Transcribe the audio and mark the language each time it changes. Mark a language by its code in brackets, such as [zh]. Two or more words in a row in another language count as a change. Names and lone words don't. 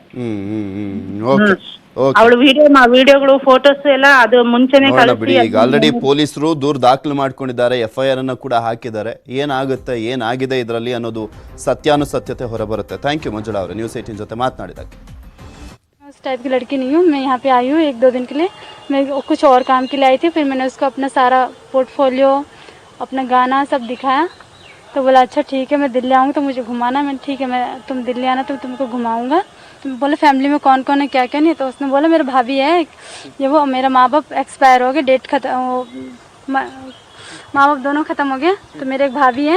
[en] okay okay [kn] ಅವಳು ವಿಡಿಯೋಗಳು ಫೋಟೋಸ್ ಎಲ್ಲ ಅದು ಮುಂಚೆನೆ ಬಿಡಿ. ಈಗ ಆಲ್ರೆಡಿ ಪೊಲೀಸರು ದೂರು ದಾಖಲು ಮಾಡ್ಕೊಂಡಿದ್ದಾರೆ, FIR ಅನ್ನು ಕೂಡ ಹಾಕಿದ್ದಾರೆ. ಏನಾಗುತ್ತೆ ಏನಾಗಿದೆ ಇದರಲ್ಲಿ ಅನ್ನೋದು ಸತ್ಯಾನುಸತ್ಯತೆ ಹೊರಬರುತ್ತೆ. [en] thank you [kn] ಮಂಜುಳಾ ಅವರೇ, ನ್ಯೂಸ್ 18 ಜೊತೆ ಮಾತನಾಡಿದ್ದಕ್ಕೆ. [hi] उस टाइप की लड़की नहीं हूँ, मैं यहाँ पे आई हूँ 1-2 दिन के लिए। मैं कुछ और काम के लिए आई थी, फिर मैंने उसको अपना सारा पोर्टफोलियो, अपना गाना सब दिखाया, तो बोला अच्छा ठीक है मैं दिल्ली आऊँगा तो मुझे घुमाना। मैंने ठीक है मैं तुम दिल्ली आना तो तुमको घुमाऊँगा। तो बोले फैमिली में कौन कौन है क्या क्या नहीं, तो उसने बोला मेरा भाभी है ये वो, मेरा माँ बाप एक्सपायर हो गए, डेट खत्म, माँ बाप दोनों ख़त्म हो गए, तो मेरे एक भाभी है।